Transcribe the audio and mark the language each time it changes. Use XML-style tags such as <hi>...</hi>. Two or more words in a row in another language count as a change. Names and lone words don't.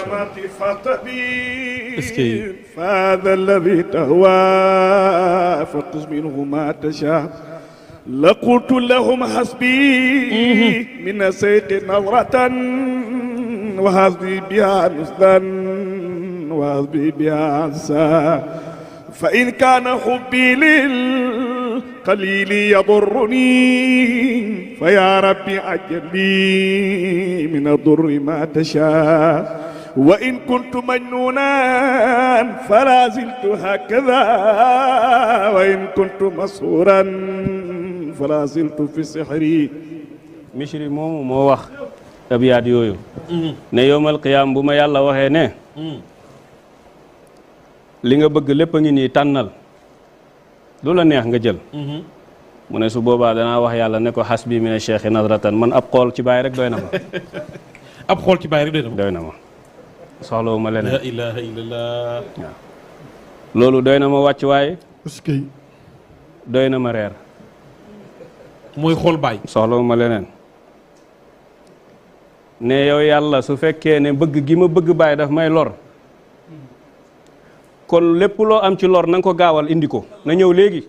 <ar>فهذا الذي تهوى فخذ منه ما تشا لقلت لهم حسبي من الشيخ نظرة وحسبي بها نزلا وحسبي بها عشا فإن كان حبي للقليل يضرني فيا ربي عجل لي من الضر ما تشاء وإن كنت مجنونا فلا زلت هكذا وإن كنت مسحورا فلا زلت في سحري.</ar> <wo>Misri moomu moo wax abiyaat yooyu ne</wo> <ar>يوم القيام</ar> <wo>bu ma yàlla waxee ne li nga bëgg lépp a ngi nii tànnal lu la neex nga jël mu ne su boobaa danaa wax yàlla ne ko</wo> <ar>حسبي من الشيخ نظرة</ar> <wo>man ab xool ci bàyyi rek doy na ma ab xool ci bàyyi rek doy na ma soxlawu ma leneen.</wo> <ar>لا إله إلا الله.</ar> <wo>waaw loolu doy na ma wàcc waaye</wo> <fr>est-ce que</fr> <wo>doy na ma reer mooy xool bàyyi soxlawu ma leneen ne yow yàlla su fekkee ne bëgg gi ma bëgg bàyyi daf may lor kon lépp loo am ci lor na nga ko gaawal indi ko na ñëw léegi</wo>